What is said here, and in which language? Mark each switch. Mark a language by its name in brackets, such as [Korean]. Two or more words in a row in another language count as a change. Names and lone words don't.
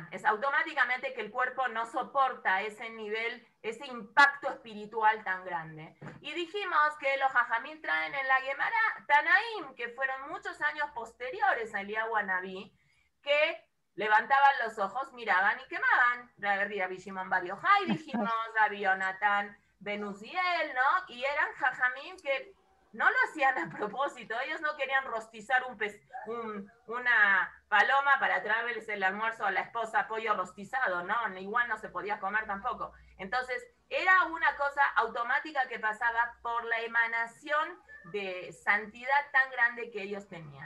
[Spanish] Es automáticamente que el cuerpo no soporta ese nivel, ese impacto espiritual tan grande. Y dijimos que los Jajamim traen en la Gemara Tanaim, que fueron muchos años posteriores a Eliyahu Anabí, que levantaban los ojos, miraban y quemaban. Rabbi Shimon Bar Yochai, dijimos, Rabbi Yonatan ben Uziel, ¿no? Y eran Jajamim que no lo hacían a propósito, ellos no querían rostizar una paloma para traerles el almuerzo a la esposa, pollo rostizado, ¿no? Igual no se podía comer tampoco. Entonces, era una cosa automática que pasaba por la emanación de santidad tan grande que ellos tenían.